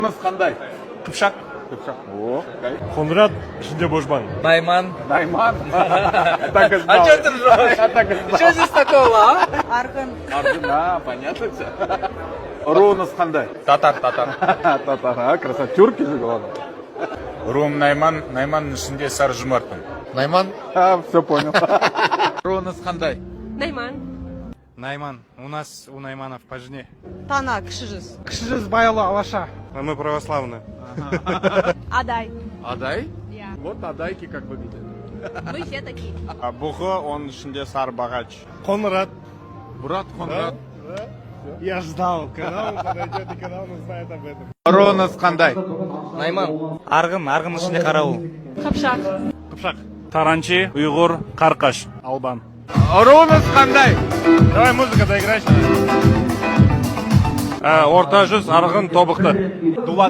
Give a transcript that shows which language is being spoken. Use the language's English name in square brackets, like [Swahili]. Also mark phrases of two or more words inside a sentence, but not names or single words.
[Kazakh] Қандай? Қыпшақ. Қыпшақ. О, Қоңырат, ішінде божбан. Найман. Найман. [Russian] Так и знал. А что ты ржешь? Так и знал. Что здесь такого, а? Аргын. Аргын, понятно все. [Kazakh] Руыңыз қандай? Татар. [Russian] Татар, красавчик. Тюрки же главное. [Kazakh] Руым Найман, Найманның ішінде сары жұмартпын. Найман. [Russian] Все понял. [Kazakh] Руыңыз қандай? Найман. Найман. [Russian] У нас у Найманов по жене. [Kazakh] Тана, кіші жүз. Кіші жүз байлы алаша. [Russian] А мы православные. Адай. Адай? Я. Вот адайки как выглядят. Мы все такие. [Kazakh] А Бұғы, оның ішінде сары бағач. Қоңырат. [Russian] Брат Конрад. Я ждал, когда он подойдет и когда он узнает об этом. [Kazakh] Руыңыз қандай? Найман. Арғын ішінде қарауыл. Қапшақ. Қыпшақ. Таранчи, ұйғыр, қарқаш. Албан. Руыңыз қандай? [Russian] Давай музыка доиграй. [Kazakh] Орта жүз, [Russian] арғын, тобықты. Дулат.